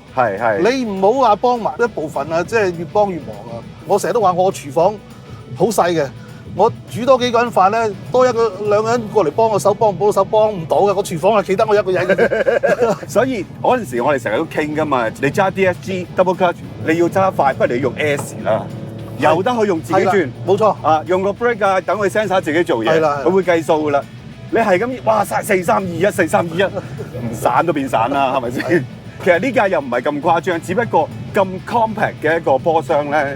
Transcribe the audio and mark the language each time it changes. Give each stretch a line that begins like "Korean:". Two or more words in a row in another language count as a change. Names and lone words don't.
Cantonese: 你唔好話幫埋一部分啊，即係越幫越忙啊！我成日都話我廚房好細嘅。我煮多幾個人飯咧，多1個2個人過嚟幫我手，幫唔到手，幫唔到嘅。個廚房係企得我一個人嘅。所以嗰陣時我哋成日都傾噶嘛，你揸 DSG
English: double clutch，
Cantonese: 你要揸快，不如你用 S 啦，有得去用自己轉，冇錯啊，用個 brake 啊，等佢 sensor 自己做嘢，佢會計數噶啦。你係咁，哇曬4、3、2、1、4、3、2、1，唔散都變散啦，係咪先？其實呢架又唔係咁誇張，只不過咁 compact 嘅一個波箱咧。